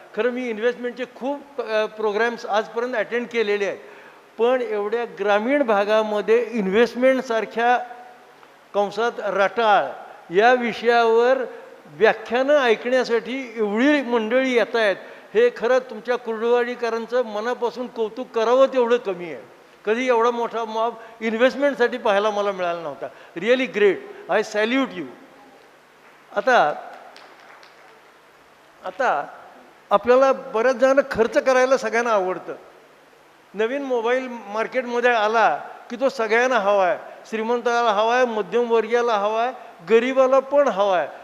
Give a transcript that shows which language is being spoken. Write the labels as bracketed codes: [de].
[mr] खरं मी इन्व्हेस्टमेंटचे खूप प्रोग्रॅम्स आजपर्यंत अटेंड केलेले आहेत, पण एवढ्या ग्रामीण भागामध्ये इन्व्हेस्टमेंटसारख्या कंसात रटाळ या विषयावर व्याख्यानं ऐकण्यासाठी एवढी मंडळी येत आहेत, हे खरं तुमच्या कुर्डुवाडीकरांचं मनापासून कौतुक करावं तेवढं कमी आहे. कधी एवढा मोठा मॉब इन्व्हेस्टमेंटसाठी पाहायला मला मिळाला नव्हता. [en] Really great, I salute you. [mr] आता आपल्याला बऱ्याच जणांना खर्च करायला सगळ्यांना आवडतं. नवीन मोबाईल मार्केटमध्ये आला की तो सगळ्यांना हवा आहे. श्रीमंताला हवा आहे, मध्यमवर्गीयाला हवा आहे, गरिबाला पण हवा आहे.